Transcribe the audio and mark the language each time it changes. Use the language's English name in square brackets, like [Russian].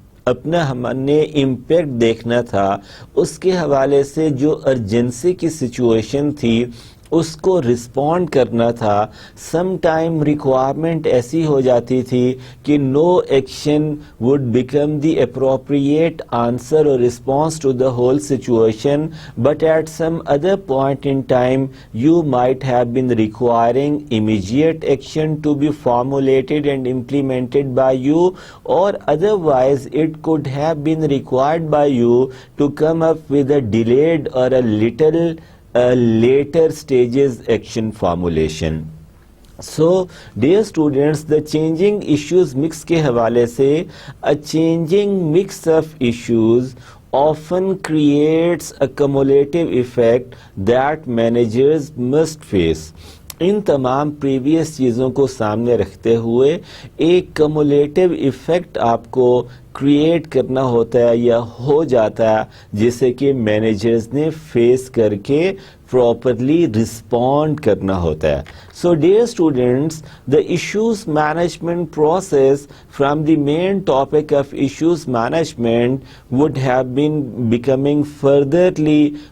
[Urdu] اپنا ہم نے امپیکٹ دیکھنا تھا، اس کے حوالے سے جو ارجنسی کی سچویشن تھی اس کو رسپونڈ کرنا تھا۔ سم ٹائم ریکوائرمنٹ ایسی ہو جاتی تھی کہ [English] No action would become the appropriate answer اور response to the whole situation, but at some other point in time you might have been requiring immediate action to be formulated and implemented by you, or otherwise it could have been required by you to come up with a delayed or a little later stages action formulation. So dear students, the changing issues mix [Urdu] کے حوالے سے [English] a changing mix of issues often creates a cumulative effect that managers must face. [Urdu] ان تمام previous چیزوں کو سامنے رکھتے ہوئے ایک کمولیٹو ایفیکٹ آپ کو کریٹ کرنا ہوتا ہے یا ہو جاتا ہے، جسے کہ مینیجرز نے فیس کر کے پراپرلی رسپونڈ کرنا ہوتا ہے۔ [English] so dear students, the issues management process from the main topic of issues management would have been becoming furtherly